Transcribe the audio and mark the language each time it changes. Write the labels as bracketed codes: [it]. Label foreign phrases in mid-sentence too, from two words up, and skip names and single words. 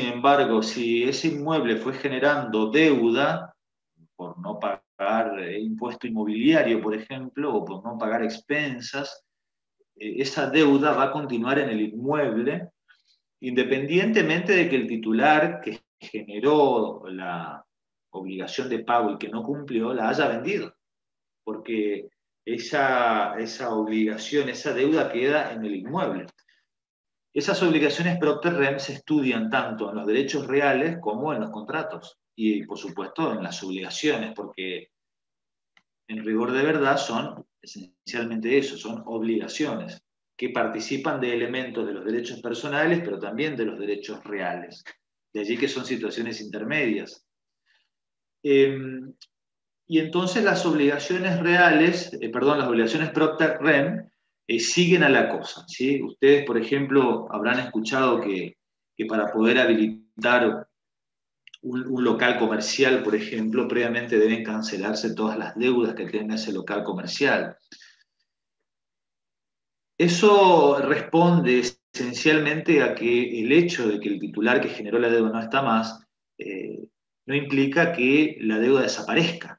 [es] embargo, si ese inmueble fue generando deuda, por no pagar impuesto inmobiliario, por ejemplo, o por no pagar expensas, esa deuda va a continuar en el inmueble, independientemente de que el titular que generó la obligación de pago y que no cumplió, la haya vendido, porque esa obligación, esa deuda queda en el inmueble. Esas obligaciones [la] propter rem [es] se estudian tanto en los derechos reales como en los contratos y, por supuesto, en las obligaciones, porque en rigor de verdad son esencialmente eso, son obligaciones que participan de elementos de los derechos personales, pero también de los derechos reales. De allí que son situaciones intermedias. Y entonces las obligaciones reales, las obligaciones [la] propter rem, [es] siguen a la cosa, ¿sí? Ustedes, por ejemplo, habrán escuchado que para poder habilitar un local comercial, por ejemplo, previamente deben cancelarse todas las deudas que tenga ese local comercial. Eso responde esencialmente a que el hecho de que el titular que generó la deuda no está más, no implica que la deuda desaparezca.